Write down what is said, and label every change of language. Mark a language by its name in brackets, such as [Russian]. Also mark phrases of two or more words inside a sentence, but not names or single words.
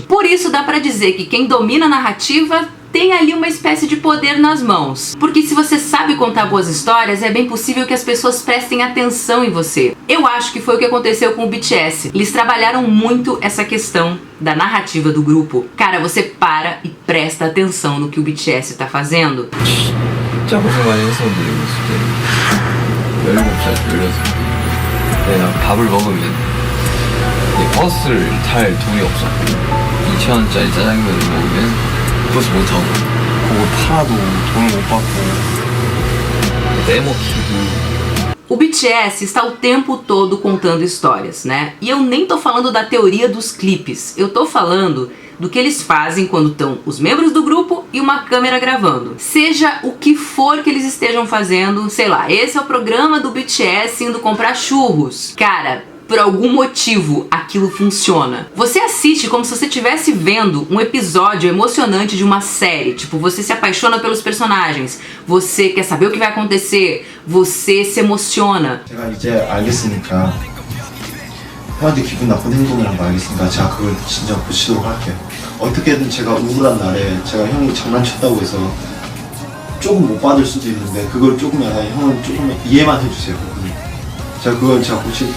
[Portuguese] Por isso dá pra dizer que quem domina a narrativa tem ali uma espécie de poder nas mãos. Porque se você sabe contar boas histórias, é bem possível que as pessoas prestem atenção em você. Eu acho que foi o que aconteceu com o BTS. Eles trabalharam muito essa questão da narrativa do grupo. Cara, você para e presta atenção no que o BTS tá fazendo. [Korean] 진짜 고생 많이 했었는데 어렸을 때 17살, 16살 내가 밥을 먹으면 버스를 탈 돈이 없었고 2,000원짜리 짜장면을 먹으면 버스 못 타고 그걸 팔아도 돈을 못 받고 떼먹히고. [Portuguese] O BTS está o tempo todo contando histórias, né? E eu nem tô falando da teoria dos clipes, eu tô falando do que eles fazem quando estão os membros do grupo e uma câmera gravando. Seja o que for que eles estejam fazendo, sei lá, esse é o programa do BTS indo comprar churros. Cara, por algum motivo aquilo funciona. Você assiste como se você estivesse vendo um episódio emocionante de uma série. Tipo, você se apaixona pelos personagens, você quer saber o que vai acontecer, você se emociona. [Korean] 제가 이제 알겠으니까 형한테 기분 나쁜 행동이란 거 알겠으니까 제가 그걸 진짜 고치도록 할게요. 어떻게든 제가 우울한 날에 제가 형이 장난쳤다고 해서 조금 못 받을 수도 있는데 그걸 조금이나 형은 조금 이해만 해주세요. 제가 고칠게요.